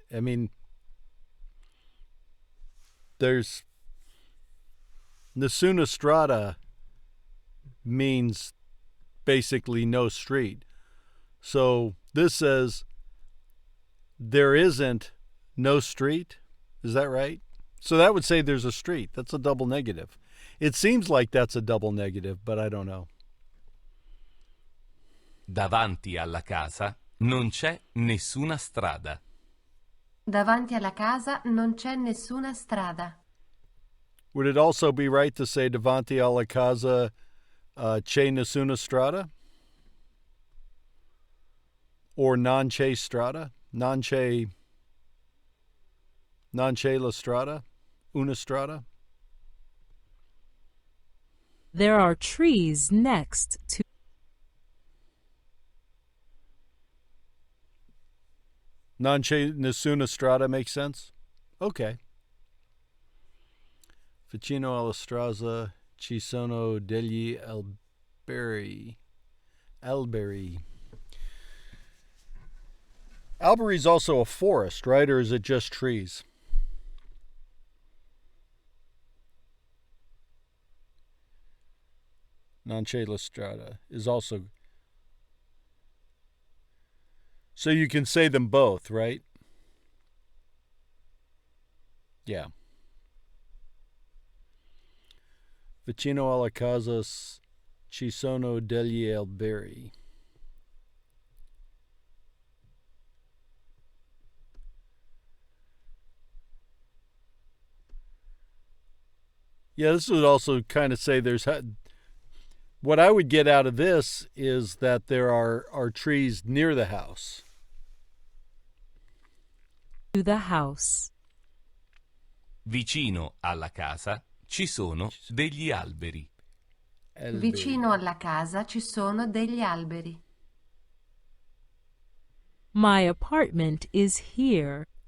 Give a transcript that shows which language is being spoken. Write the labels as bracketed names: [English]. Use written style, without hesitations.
[English] I mean, there's [Italian] Nasuna Strada [English] means basically no street. So this says there isn't no street. Is that right? So that would say there's a street. That's a double negative. It seems like that's a double negative, but I don't know. [Italian] Davanti alla casa non c'è nessuna strada. Davanti alla casa non c'è nessuna strada. [English] Would it also be right to say [Italian] davanti alla casa c'è nessuna strada? Or non c'è strada? Non c'è la strada? Una strada? [English] There are trees next to. [Italian] Non c'è nessuna strada [English] makes sense? Okay. [Italian] Vicino alla strada ci sono degli alberi. Alberi. [English] Alberi is also a forest, right? Or is it just trees? [Italian] Non c'è la strada [English] is also. So you can say them both, right? Yeah. [Italian] Vicino alla casa ci sono degli alberi. [English] Yeah, this would also kind of say there's. What I would get out of this is that there are trees near the house. To the house. [Italian] Vicino alla casa ci sono degli alberi. Vicino alla casa ci sono degli alberi. [English] My apartment is here.